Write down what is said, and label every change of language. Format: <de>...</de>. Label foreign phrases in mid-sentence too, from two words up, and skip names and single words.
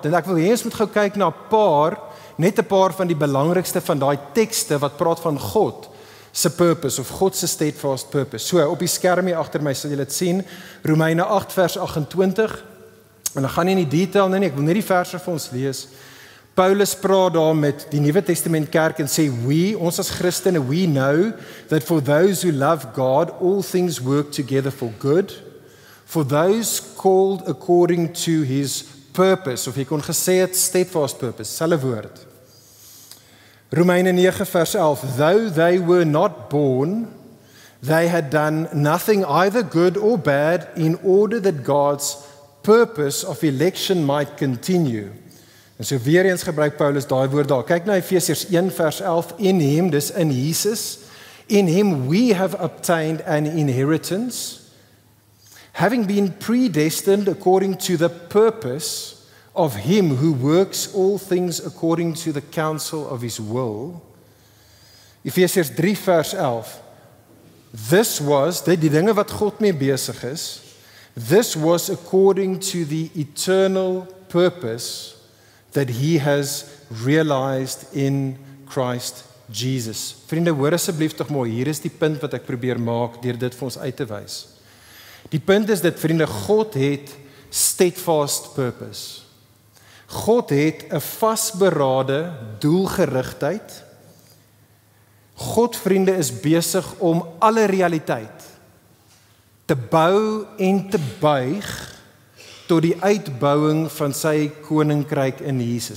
<af>En ek wil hê ons moet gou kyk na 'n paar van die belangrikste van daai tekste wat praat van God se purpose of God se</af> <en>steadfast purpose.</en> <af>So op die skerm hier agter my sal julle dit sien, Romeine 8 vers 28. En ek gaan nie in die detail nie, ek wil net die verse vir ons lees. Paulus praat daar met die Nuwe Testament kerk en sê, ons as Christene,</af> <en>we know that for those who love God, all things work together for good, for those called according to his purpose,</en> <af>of jy kon gesê het,</af> <en>steadfast purpose,</en> <af>selfe woord. Romeine 9 vers 11,</af> <en>though they were not born, they had done nothing either good or bad in order that God's purpose of election might continue.</en> <af>En so weer eens gebruik Paulus daai woord daar. Kyk na Efesiërs 1 vers 11,</af> <en>in him,</en> <af>dis in Jesus,</af> <en>in him we have obtained an inheritance, having been predestined according to the purpose of him who works all things according to the counsel of his will.</en> <af>Efesiërs 3 vers 11,</af> <en>this was,</en> <af>die dinge wat God mee besig is,</af> <en>this was according to the eternal purpose that he has realized in Christ Jesus.</en> <af>Vriende, hoor asseblief tog mooi, hier is die punt wat ek probeer maak deur dit vir ons uit te wys. Die punt is dit, vriende, God het</af> <en>steadfast purpose.</en> <af>God het 'n vasberade doelgerigtheid. God, vriende, is besig om alle realiteit te bou en te buig tot die uitbouing van sy koninkryk in Jesus.</af>